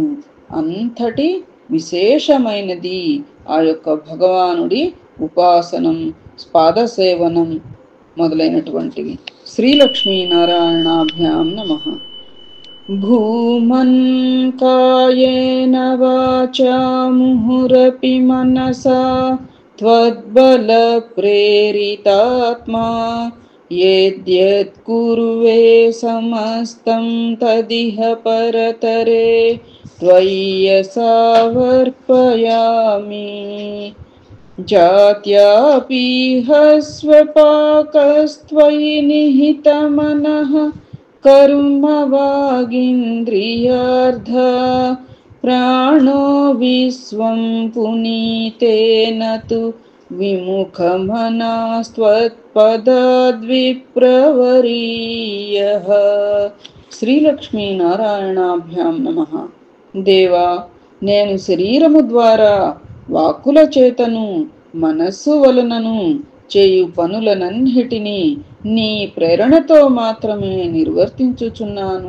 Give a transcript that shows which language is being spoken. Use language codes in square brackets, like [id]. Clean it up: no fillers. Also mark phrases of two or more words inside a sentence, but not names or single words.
[te] అంతటి విశేషమైనది ఆ యొక్క భగవానుడి ఉపాసనం, పాదసేవనం మొదలైనటువంటివి. [sa] శ్రీలక్ష్మీ నారాయణాభ్యాం నమః. భూమన్ కాయేన వాచా ముహురపి మనసా त्वद्बल प्रेरितात्मा यद्यत् कुर्वे समस्तं तदिह परतरे त्वय्यसावर्पयामि जात्यापीह स्वपाकस्त्वयि निहितमनः कर्म वागिन्द्रियार्ध प्राणो विश्वं पुनीतेन तु विमुखमनास्त्वत्पदाद्विप्रवरीयः. శ్రీలక్ష్మీనారాయణాభ్యాం నమః. [te] దేవా, నేను శరీరము ద్వారా, వాక్కుల చేతను, మనస్సు వలనను చేయు పనులనన్నిటినీ నీ ప్రేరణతో మాత్రమే నిర్వర్తించుచున్నాను.